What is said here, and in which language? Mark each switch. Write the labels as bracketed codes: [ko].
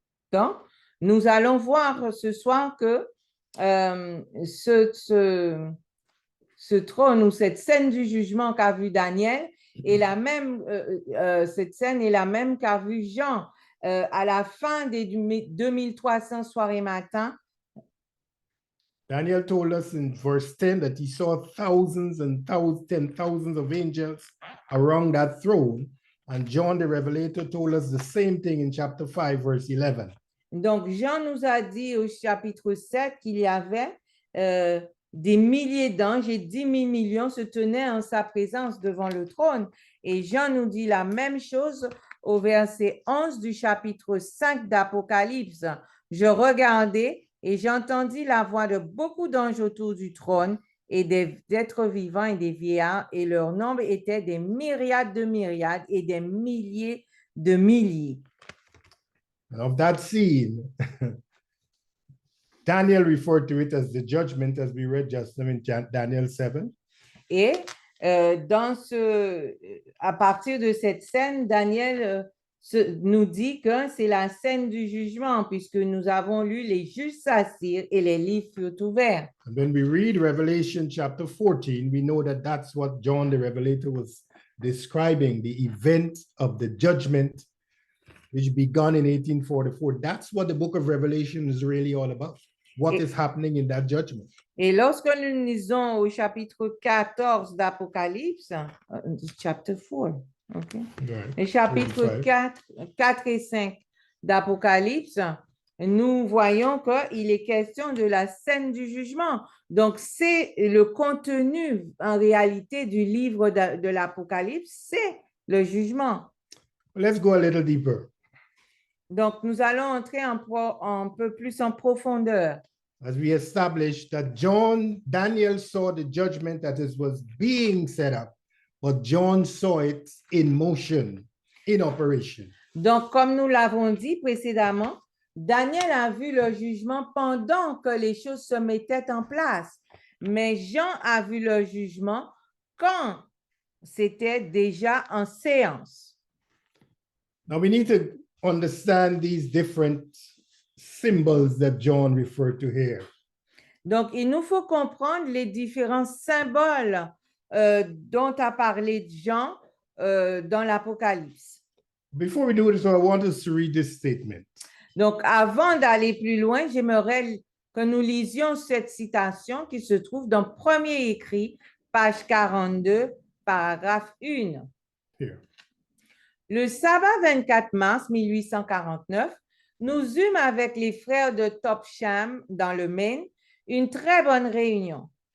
[fr] Donc, nous allons voir ce soir que ce trône ou cette scène du jugement qu'a vu Daniel est la même, cette scène est la même qu'a vu Jean à la fin des 2300 soirées matin. [en] Daniel told us in verse 10 that he saw thousands and thousands of angels around that throne. And John the Revelator told us the same thing in chapter 5, verse 11. [fr] Donc, Jean nous a dit au chapitre 7 qu'il y avait des milliers d'anges et 10 000 millions se tenaient en sa présence devant le trône. Et Jean nous dit la même chose au verset 11 du chapitre 5 d'Apocalypse. Je regardais et j'entendis la voix de beaucoup d'anges autour du trône et des êtres vivants et des vieillards, et leur nombre était des myriades de myriades et des milliers de milliers. [en] And of that scene, Daniel referred to it as the judgment, as we read just in Daniel 7. [fr] Et à partir de cette scène, Daniel nous dit que c'est la scène du jugement, puisque nous avons lu les juges s'assirent et les livres furent ouverts. [en] And when we read Revelation chapter 14, we know that that's what John the Revelator was describing, the event of the judgment which began in 1844. That's what the book of Revelation is really all about. What is happening in that judgment? [fr] Et lorsque nous lisons au chapitre 14 d'Apocalypse, [en] chapter 4, okay. Right. [fr] Le chapitre 4 et 5 d'Apocalypse, nous voyons qu'il est question de la scène du jugement. Donc, c'est le contenu en réalité du livre de l'Apocalypse, c'est le jugement. [en] Let's go a little deeper. [fr] Donc, nous allons entrer un peu plus en profondeur. [en] As we established that Daniel saw the judgment that it was being set up, but John saw it in motion, in operation. [fr] Donc, comme nous l'avons dit précédemment, Daniel a vu le jugement pendant que les choses se mettaient en place. Mais Jean a vu le jugement quand c'était déjà en séance. [en] Now we need to understand these different symbols that John referred to here. [fr] Donc, il nous faut comprendre les différents symboles dont a parlé Jean dans l'Apocalypse. [en] Before we do this, I want us to read this statement. [fr] Donc, avant d'aller plus loin, j'aimerais que nous lisions cette citation qui se trouve dans Premier écrit, page 42, paragraphe 1. [en] Here. [fr] Le sabbat 24 mars 1849, nous eûmes avec les frères de Topsham dans le Maine une très bonne réunion.